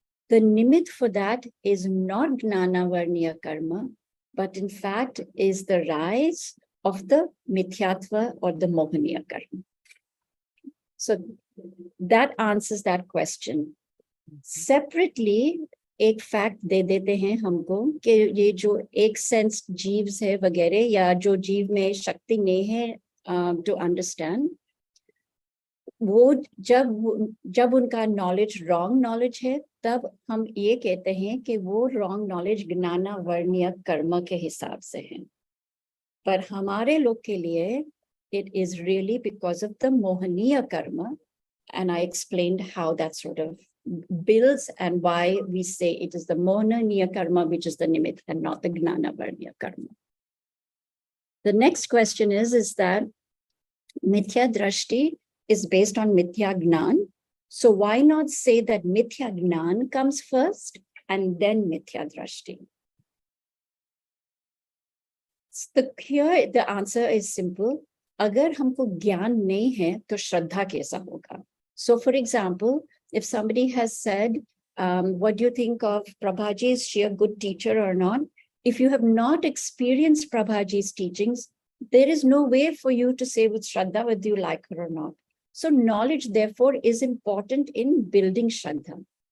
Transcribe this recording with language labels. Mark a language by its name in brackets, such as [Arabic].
[English] The nimit for that is not Gnana Varniya Karma, but in fact is the rise of the Mithyatva or the Mohaniya Karma. So that answers that question. Separately, [Hindi] एक fact दे देते हैं हमको कि ये जो एक sense जीव्स है वगैरह या जो जीव में शक्ति नहीं है [English] to understand, [Hindi] वो जब उनका नॉलेज रॉन्ग नॉलेज है तब हम ये कहते हैं कि वो रॉन्ग नॉलेज ज्ञाना वर्णीय कर्म के हिसाब से है. पर हमारे लोग के लिए [English] it is really because of the Mohaniya karma, and I explained how that sort of builds and why we say it is the Mohaniya karma which is the nimit and not the Gnana Varniya karma. The next question is that Mithya Drashti is based on Mithya Gnan. So why not say that Mithya Gnan comes first and then Mithya Drashti? Here the answer is simple. [Hindi] अगर हमको ज्ञान नहीं है तो श्रद्धा कैसा होगा? [English] So for example, if somebody has said, what do you think of Prabhaji? Is she a good teacher or not? If you have not experienced Prabhaji's teachings, there is no way for you to say with Shraddha whether you like her or not. So knowledge, therefore, is important in building Shraddha.